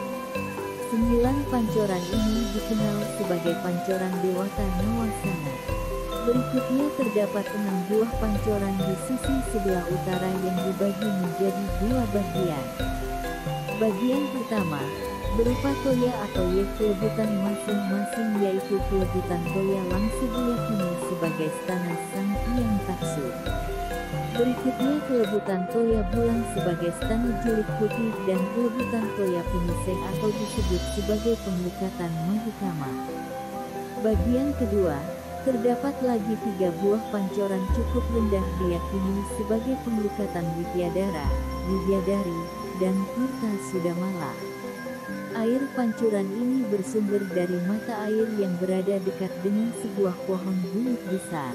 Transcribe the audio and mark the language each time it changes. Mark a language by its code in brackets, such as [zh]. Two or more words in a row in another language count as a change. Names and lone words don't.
[id] 9 pancoran ini dikenal sebagai Pancoran Dewata Nawasana. Berikutnya terdapat 6 buah pancoran di sisi sebelah utara yang dibagi menjadi 2 bagian. Bagian pertama, berupa toya atau ye kelebutan masing-masing yaitu kelebutan toya Langsi diyakini sebagai stana Sang Hyang Taksu. Berikutnya kelebutan toya bulan sebagai stana Julik Putih dan kelebutan toya penyiseng atau disebut sebagai pengelukatan Mahukama. Bagian kedua, terdapat lagi 3 buah pancoran cukup rendah diyakini sebagai pengelukatan Widyadara, Widyadari, dan Tirta Sudamala. Air pancuran ini bersumber dari mata air yang berada dekat dengan sebuah pohon bulut besar.